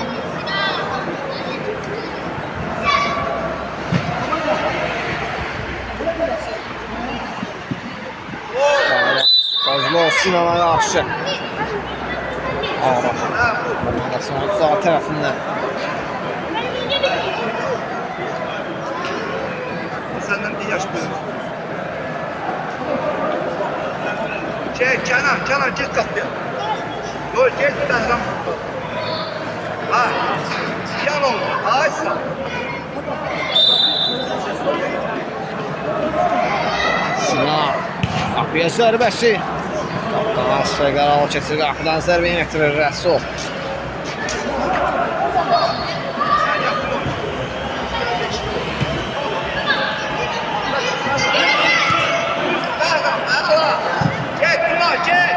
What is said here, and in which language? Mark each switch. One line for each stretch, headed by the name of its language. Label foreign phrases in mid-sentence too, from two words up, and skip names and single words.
Azerbaijani: Qazlı Sinan'a qarşı. Arif komandasının sağ tərəfindən.
Turkish: Senden bir yaş büyük. Kenan git kapıya. Yok git Behram. Ha, yan oldu. Ağaçsan. Sinan.
Azerbaijani: Qapıya zərbəsi. Qapıdan Qaralı keçir. Qapıdan zərbə yetirir Rəsul.
Turkish: Gel Tuna gel.